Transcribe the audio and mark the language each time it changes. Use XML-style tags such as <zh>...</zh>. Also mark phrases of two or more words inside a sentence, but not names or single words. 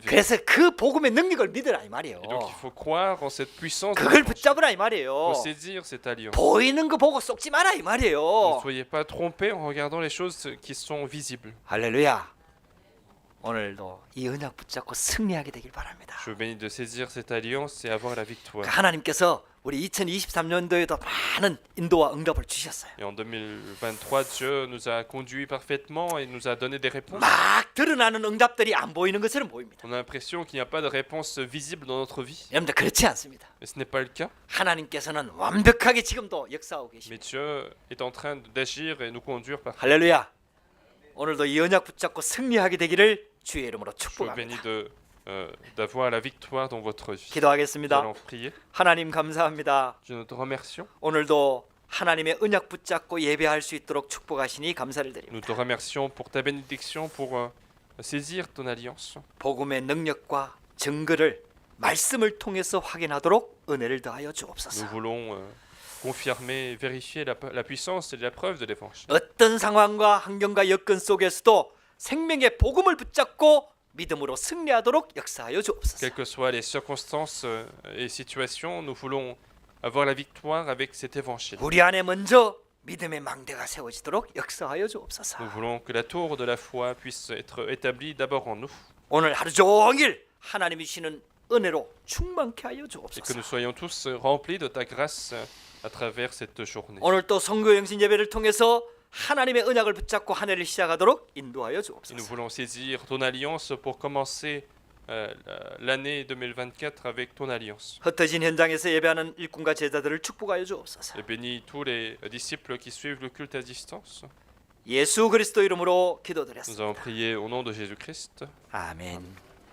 <ko>그래서 그 복음의 능력을 믿으라 이 말이에요.</ko> <fr>Et donc il faut croire en cette puissance. de</fr> <ko>그걸</ko> <fr>l'évangile.</fr> <ko>붙잡으라 이</ko> <fr>Il</fr> <ko>말이에요.</ko> <fr>faut saisir cette alliance.</fr> <ko>보이는 거 보고 쏙지 마라 이</ko> <fr>Ne</fr> <ko>말이에요.</ko> <fr>soyez pas trompés en regardant les choses qui sont visibles.</fr> <ko>할렐루야. 오늘도 이 언약 붙잡고 승리하게 되길 바랍니다.</ko> <fr>Je vous bénis de saisir cette alliance et avoir la victoire.</fr> <ko>하나님께서 우리 2023년도에도 많은 인도와 응답을 주셨어요.</ko> <fr>Et en 2023, Dieu nous a conduits parfaitement et nous a donné des réponses.</fr> <ko>막 드러나는 응답들이 안 보이는 것처럼 보입니다.</ko> <fr>On a l'impression qu'il n'y a pas de réponse visible dans notre vie.</fr> <ko>여러분들 그렇지 않습니다.</ko> <fr>Mais ce n'est pas le cas.</fr> <ko>하나님께서는 완벽하게 지금도 역사하고</ko> <fr>Mais</fr> <ko>계십니다.</ko> <fr>Dieu est en train d'agir et nous conduire par.</fr> <ko>할렐루야. 오늘도 이 언약 붙잡고 승리하게 되기를 주의 이름으로</ko> <fr>Je vous bénis</fr> <ko>축복합니다.</ko> <fr>d'avoir la victoire dans votre vie. Nous</fr> <ko>기도하겠습니다.</ko> <fr>allons prier.</fr> <ko>하나님 감사합니다.</ko> <fr>Dieu, nous te remercions.</fr> <ko>오늘도 하나님의 언약 붙잡고 예배할 수 있도록 축복하시니 감사를</ko> <fr>Nous</fr> <ko>드립니다.</ko> <fr>te remercions pour ta bénédiction, pour saisir ton alliance.</fr> <ko>복음의 능력과 증거를 말씀을 통해서 확인하도록 은혜를 더하여</ko> <fr>Nous</fr> <ko>주옵소서.</ko> <fr>voulons confirmer, vérifier la puissance et la preuve de l'évangile.</fr> <ko>어떤 상황과 환경과 여건 속에서도 생명의 복음을 붙잡고 믿음으로 승리하도록 역사하여 주옵소서.</ko> <fr>Quelles que soient les circonstances et situations, nous voulons avoir la victoire avec cet évangile.</fr> <ko>우리 안에 먼저 믿음의 망대가 세워지도록 역사하여 주옵소서.</ko> <fr>Nous voulons que la tour de la foi puisse être établie d'abord en nous</fr> <ko>오늘 하루 종일 하나님이 주시는 은혜로 충만케 하여</ko> <fr>et que</fr> <ko>주옵소서.</ko> <fr>nous soyons tous remplis de ta grâce à travers cette journée.</fr> <ko>오늘 또 선교 영신 예배를 통해서 하나님의 언약을 붙잡고 한 해를 시작하도록 인도하여</ko> <fr>Et nous</fr> <ko>주옵소서.</ko> <fr>voulons saisir ton alliance pour commencer l'année 2024 avec ton alliance.</fr> <ko>흩어진 현장에서 예배하는 일꾼과 제자들을 축복하여 주옵소서.</ko> <fr>Et bénis tous les disciples qui suivent le culte à distance.</fr> <ko>예수 그리스도 이름으로</ko> <fr>Nous</fr> <ko>기도드렸습니다.</ko> <fr>avons prié au nom de Jésus-Christ.</fr> <ko>아멘.</ko>